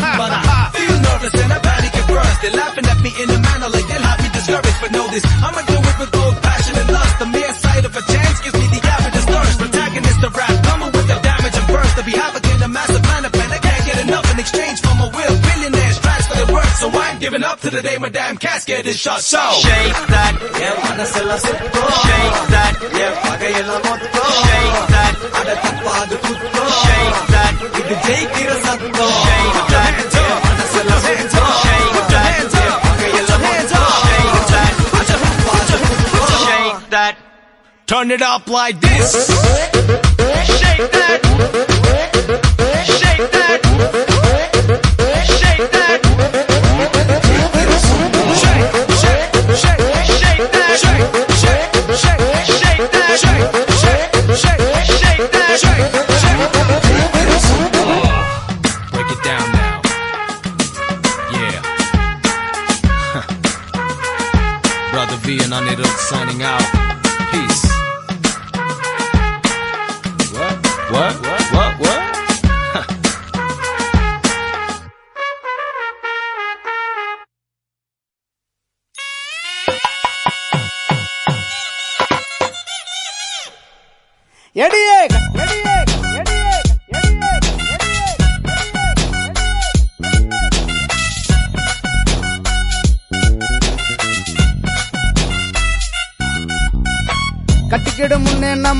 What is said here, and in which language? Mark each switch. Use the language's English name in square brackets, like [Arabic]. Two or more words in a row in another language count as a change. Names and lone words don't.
[English] But I feel nervous and I panic at first. They're laughing at me in a manner like they'll have me discouraged. But know this, I'ma do it with both passion and lust. The mere sight of a chance gives me the avidest thirst. Protagonist of rap, coming with the damage and burst. To be havoc in a massive plan of pen, I can't get enough in exchange for my will. Billionaires transfer their worth, so I'm giving up to the day my damn casket is shut. So shake that, yeah, [Tamil] மனசெல்லா சுத்தோ. [English] Shake that, yeah, [Tamil] பகையெல்லா மோத்தோ. [English] Shake that, [Tamil] அட தப்பாடு குத்தோ. [English] Shake that, [Tamil] இது ஜெயிக்கிற சத்தோ. [English] Shake that, yeah, [Tamil] மனசெல்லா சுத்தோ. [English] Shake that, yeah, [Tamil] பகையெல்லா மோத்தோ. [English] Shake that, [Tamil] அட தப்பாடு குத்தோ. [English] Shake that, turn it up like this. shake that, shake that, shake that. Break it down now. Yeah. Brother V and Anirudh signing out. Peace. What? [Tamil] எடியே கட்டிக்கிடு முன்னே நம்ம